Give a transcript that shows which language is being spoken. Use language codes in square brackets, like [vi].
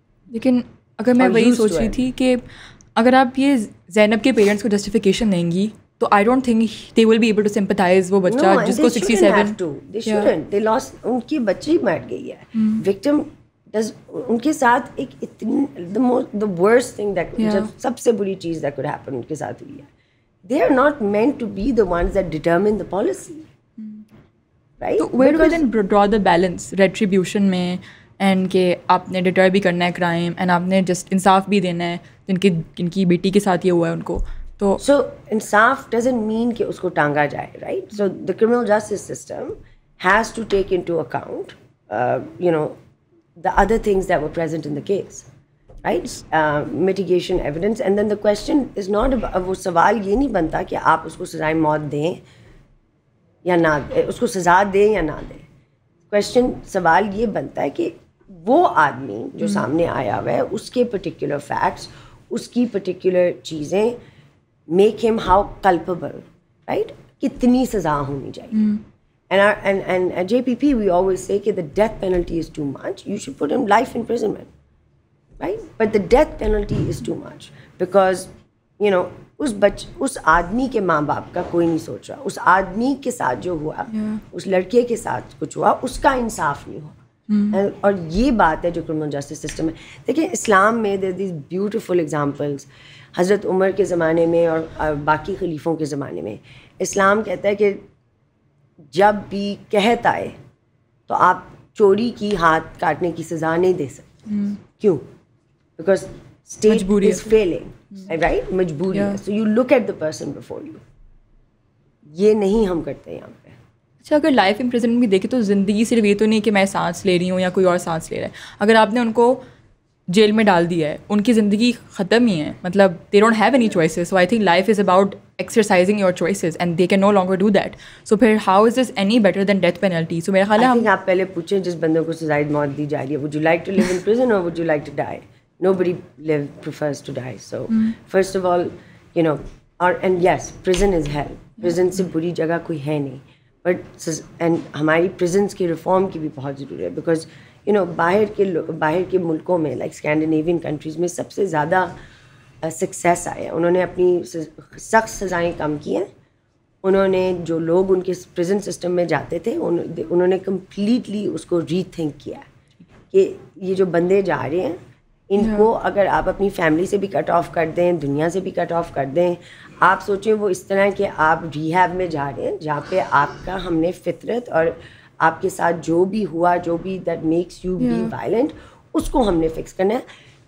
[ur] لیکن اگر میں وہی سوچ رہی تھی کہ اگر آپ یہ زینب کے پیرنٹس کو جسٹیفیکیشن دیں گی تو [en] I don't think they will be able to sympathise. [ur] وہ بچہ جس کو 67 ان کی بچی مر گئی ہے, وکٹم ان کے ساتھ ایک [en] the worst thing that [ur] سب سے بری چیز [en] that could happen [ur] ان کے ساتھ ہوئی ہے. [en] They are not meant to be the ones that determine the policy, right? So where do we then draw the balance retribution [ur] میں اینڈ کہ آپ نے ڈیٹر بھی کرنا ہے کرائم اینڈ آپ نے جسٹ انصاف بھی دینا ہے جن کی بیٹی کے ساتھ یہ ہوا ہے ان کو. تو [en] so انصاف doesn't mean [ur] کہ اس کو ٹانگا جائے, [en] Right? So the criminal justice system has to take into account you know the other things that were present in the case, right? Mitigation evidence, and then the question is not about, [ur] وہ سوال یہ نہیں بنتا کہ آپ اس کو سزائے موت دیں یا نہ دیں, اس کو سزا دیں یا نہ دیں. کویشچن سوال یہ بنتا ہے کہ وہ آدمی جو سامنے آیا ہوا ہے اس کے پرٹیکولر فیکٹس, اس کی پرٹیکولر چیزیں [en] make him how culpable, [ur] رائٹ؟ کتنی سزا ہونی چاہیے. [en] And at JPP we always say that the death penalty is too much. You should put him life imprisonment, right? But the death penalty is too much because you know [ur] اس آدمی کے ماں باپ کا کوئی نہیں سوچ رہا, اس آدمی کے ساتھ جو ہوا, اس لڑکے کے ساتھ کچھ ہوا, اس کا انصاف نہیں ہوا. اور یہ بات ہے جو کرمنل جسٹس سسٹم ہے. دیکھیں اسلام میں [en] there are these beautiful examples. [ur] حضرت عمر کے زمانے میں اور باقی خلیفوں کے زمانے میں اسلام کہتا ہے کہ جب بھی قحط آئے تو آپ چوری کی ہاتھ کاٹنے کی سزا نہیں دے سکتے. [en] کیوں؟ Because state is failing, right? [ur] مجبوری ہے. [en] So you look at the person before you. [ur] یہ نہیں ہم کرتے یہاں پہ. اچھا, اگر لائف امپریزنمنٹ بھی دیکھیں تو زندگی صرف یہ تو نہیں کہ میں سانس لے رہی ہوں یا کوئی اور سانس لے رہا ہے. اگر آپ نے ان کو جیل میں ڈال دیا ہے, ان کی زندگی ختم ہی ہے, مطلب [en] They don't have any choices. So I think life is about exercising your choices and they can no longer do that. So پھر how is this any better than death penalty? So [ur] میرا خیال ہے آپ پہلے پوچھیں جس بندے کو سزائے موت دی جا رہی ہے, [en] Would you like to live in prison اور would you like to die? Nobody prefers to die. So first of all, you know, and yes, prison is hell. [ur] Prison سے بری جگہ کوئی ہے نہیں. But and ہماری prisons کی reform کی بھی بہت ضروری ہے because you know باہر کے ملکوں میں [en] like Scandinavian countries [ur] میں سب سے زیادہ سکسیس آیا. انہوں نے اپنی سخت سزائیں کم کی ہیں. انہوں نے جو لوگ ان کے پریزن سسٹم میں جاتے تھے انہوں نے کمپلیٹلی اس کو ری تھنک کیا کہ یہ جو بندے جا رہے ہیں ان کو اگر آپ اپنی فیملی سے بھی کٹ آف کر دیں, دنیا سے بھی کٹ آف کر دیں, آپ سوچیں وہ اس طرح کہ آپ ریہیب میں جا رہے ہیں جہاں پہ آپ کا ہم نے فطرت اور آپ کے ساتھ جو بھی ہوا, جو بھی [en] that makes you be violent, [ur] اس کو ہم نے فکس کرنا ہے.